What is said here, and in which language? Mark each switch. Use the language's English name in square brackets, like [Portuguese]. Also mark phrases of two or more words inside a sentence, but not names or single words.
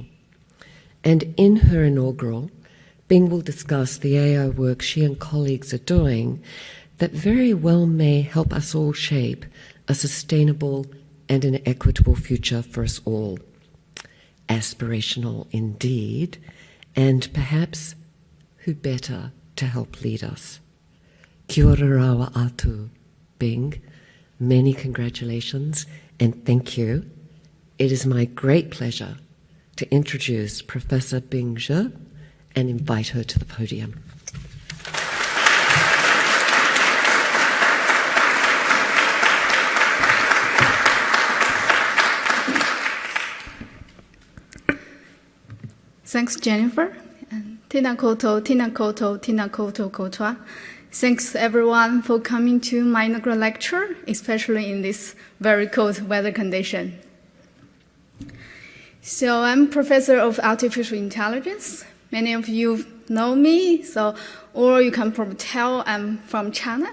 [English] And in her inaugural, Bing will discuss the AI work she and colleagues are doing that very well may help us all shape a sustainable and an equitable future for us all. Aspirational indeed, and perhaps who better to help lead us? [Māori] Kia ora rawa atu, Bing. [English] Many congratulations and thank you. It is my great pleasure to introduce Professor Bing Xue and invite her to the podium. Thanks, Jennifer. [Māori] Tina koto, tina koto, tina koto kotoa. [English] Thanks, everyone, for coming to my inaugural lecture, especially in this very cold weather condition. So I'm professor of artificial intelligence. Many of you know me, or you can probably tell I'm from China.